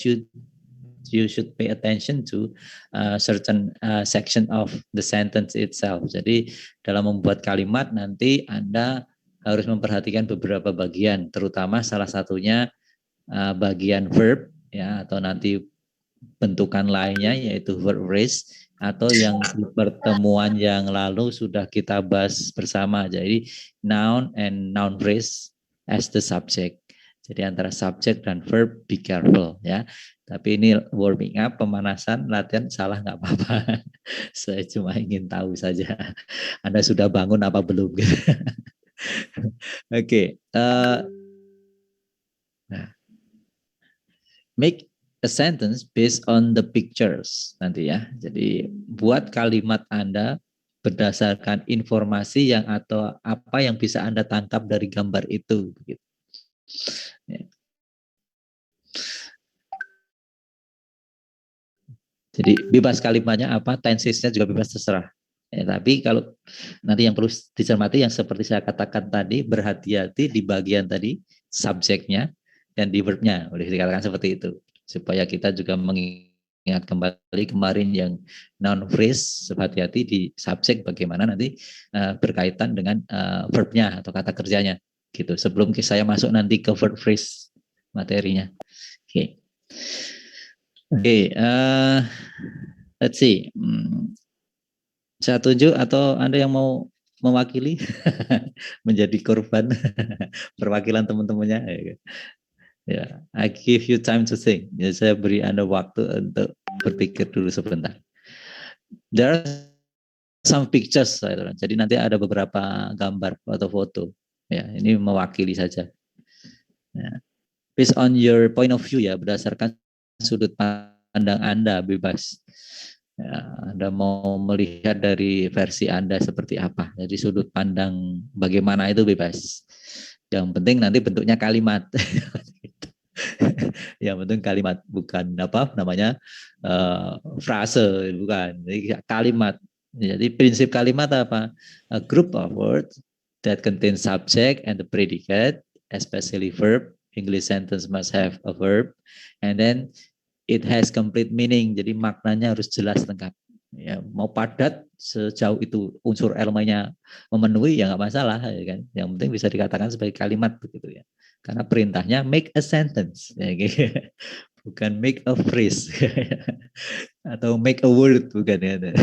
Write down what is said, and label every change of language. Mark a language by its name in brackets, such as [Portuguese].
[English] should you should pay attention to certain section of the sentence itself. [Indonesian] Jadi dalam membuat kalimat nanti Anda harus memperhatikan beberapa bagian, terutama salah satunya bagian verb ya, atau nanti bentukan lainnya yaitu verb phrase, atau yang pertemuan yang lalu sudah kita bahas bersama. [English] Jadi noun and noun phrase as the subject. [Indonesian] Jadi antara subject dan verb [English] be careful [Indonesian] ya. Tapi ini warming up, pemanasan, latihan, salah nggak apa-apa. Saya cuma ingin tahu saja Anda sudah bangun apa belum. Oke. [English] Nah, make a sentence based on the pictures nanti ya. [Indonesian] Jadi buat kalimat Anda berdasarkan informasi yang atau apa yang bisa Anda tangkap dari gambar itu. Gitu. Ya. Jadi bebas kalimatnya apa, tensesnya juga bebas terserah. Ya, tapi kalau nanti yang perlu dicermati yang seperti saya katakan tadi, berhati-hati di bagian tadi subjeknya dan di verbnya, boleh dikatakan seperti itu, supaya kita juga mengingat kembali kemarin yang noun phrase, hati-hati di subjek bagaimana nanti berkaitan dengan verbnya atau kata kerjanya, gitu. Sebelum saya masuk nanti ke verb phrase materinya. Oke. [English] Oke, let's see. [Indonesian] Saya tunjuk atau Anda yang mau mewakili menjadi korban perwakilan teman-temannya. [English] Ya, I give you time to think. [Indonesian] Ya, saya beri Anda waktu untuk berpikir dulu sebentar. [English] There are some pictures, [Indonesian] jadi nanti ada beberapa gambar atau foto. Ya, ini mewakili saja. Ya. [English] Based on your point of view [Indonesian] ya, berdasarkan sudut pandang Anda bebas. Ya, Anda mau melihat dari versi Anda seperti apa. Jadi sudut pandang bagaimana itu bebas. Yang penting nanti bentuknya kalimat. Yang penting kalimat, bukan apa namanya frase, bukan. Jadi kalimat. Jadi prinsip kalimat apa? [English] A group of words that contain subject and the predicate, especially verb. English sentence must have a verb, and then it has complete meaning. [Indonesian] Jadi maknanya harus jelas lengkap. Ya, mau padat sejauh itu unsur elemennya memenuhi ya nggak masalah, ya kan. Yang penting bisa dikatakan sebagai kalimat begitu ya. Karena perintahnya [English] make a sentence, [Indonesian] ya, gitu. [English] Bukan make a phrase atau make a word, [Indonesian] bukan ya.